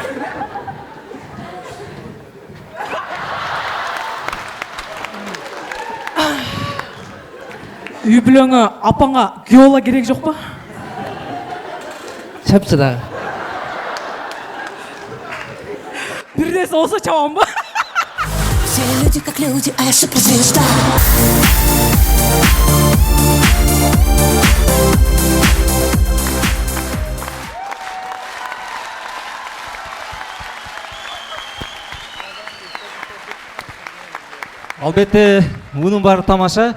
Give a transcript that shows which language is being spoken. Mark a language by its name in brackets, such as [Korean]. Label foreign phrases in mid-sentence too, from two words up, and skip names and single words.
[Kyrgyz] Үй бүлөңө апаңа геола керек жок па? Чапчы дагы. Бир нерсе болсо чабам ба? [Russian] Все люди как люди, а я суперзвезда. [Kyrgyz] Албетте, мунун баары тамаша.